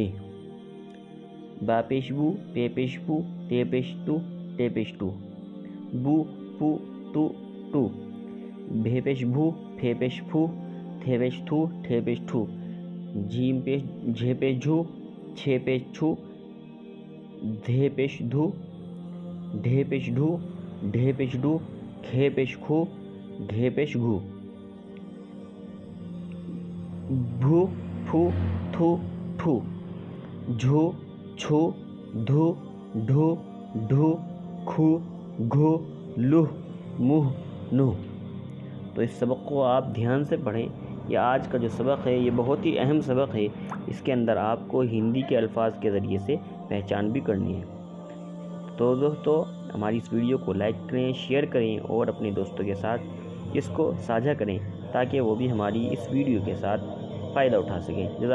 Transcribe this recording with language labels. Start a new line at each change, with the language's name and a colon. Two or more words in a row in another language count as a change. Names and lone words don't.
Urdu: با پیش بو، پے پیش پو، تے پیش تو، ٹے پیش ٹو، بو، پو، تو، ٹو، بھے پیش بھو، پھے پیش پھو، تھے پیش تھو، ٹھے پیش ٹھو، جھے پیش جھو، چھے پیش چھو، دھے پیش دھو، ڈھے پیش ڈھو، ڈھے پیش ڈو، کھے پیش کھو، گھے پیش گھو، بھو، پھو، تھو، ٹھو، جھو، چھو، دھو، ڈھو، ڈھو، کھو، گھو، لہ، مہ، نہ۔ تو اس سبق کو آپ دھیان سے پڑھیں۔ یہ آج کا جو سبق ہے یہ بہت ہی اہم سبق ہے، اس کے اندر آپ کو ہندی کے الفاظ کے ذریعے سے پہچان بھی کرنی ہے۔ تو دوستو، ہماری اس ویڈیو کو لائک کریں، شیئر کریں اور اپنے دوستوں کے ساتھ اس کو ساجھا کریں تاکہ وہ بھی ہماری اس ویڈیو کے ساتھ فائدہ اٹھا سکیں۔